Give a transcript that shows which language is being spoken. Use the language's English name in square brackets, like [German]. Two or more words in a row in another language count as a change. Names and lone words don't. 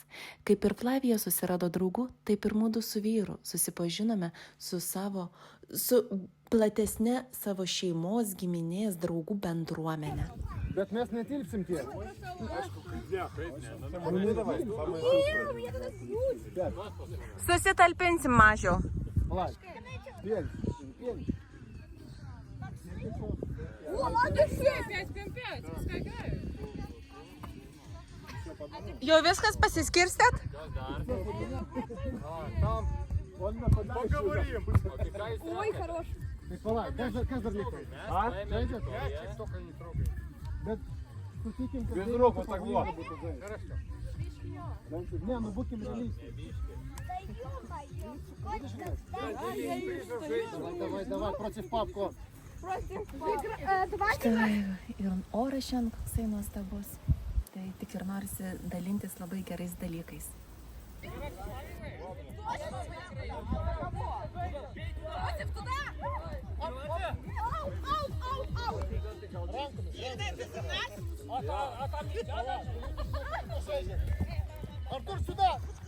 [Lithuanian] Kaip ir Flavija susirado draugų, taip ir mudu su vyru susipažinome su platesne savo šeimos, giminės, draugų bendruomenė. Bet mes netilpsim tiek. Susitalpinsim mažiau. Palauk. Pieni. [Russian] О, молодцы! 5-5, пускай играют. [Lithuanian] Jau viskas pasiskirstėt? [Russian] Там. Поговорим. Ой, хорош. [Lithuanian] Tai palauk, kas dar liko? Žaidžiat? [Russian] Только не трогай. [Lithuanian] Bet sutikim, kad... [Russian] Без рук вот так вот. Хорошо. [Lithuanian] Ne, nu būkim realistiai. [Russian] Давай, против папку. [Lithuanian] Štai ir oras šiandien koksai nuostabus. Tai tik ir norisi dalintis labai gerais dalykais. [Russian] Против туда! Артур, сюда!